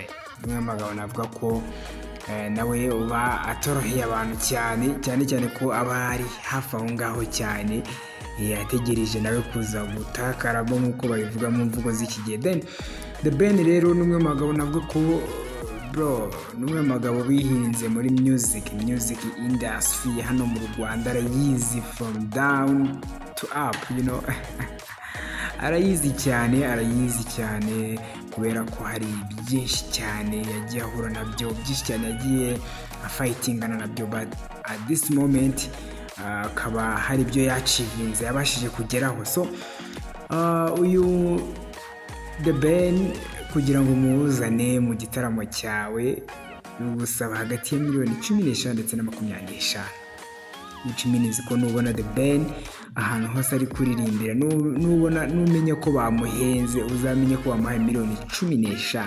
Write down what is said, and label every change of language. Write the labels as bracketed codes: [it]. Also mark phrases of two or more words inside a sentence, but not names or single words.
[rw] Umwe mu bagabo navuga ko nawe uba atoroheye abantu cyane ko aba ari hafi aho ngaho cyane, yategereje nawe kuza gutakaramo nk'uko babivuga mu mvugo z'iki gihe. Then The Ben rero ni umwe mu bagabo navuga ko ni umwe mu bagabo bihinze muri [en] music industry [rw] hano mu Rwanda, arayizi [en] from down to up, [rw] arayizi cyane kubera ko hari byinshi cyane yagiye ahura nabyo, byinshi cyane yagiye afightingana nabyo, [en] but at this moment [rw] akaba hari ibyo yacivinze yabashije kugeraho. So uyu The Ben kugira ngo muwuzane mu gitaramo cyawe bigusaba hagati ya miliyoni 15 ndetse na 25, which ko nubona The Ben ahantu hose ari kuririmbira, numenya ko bamuhenze uzamenye ko bamuhaye miliyoni 15.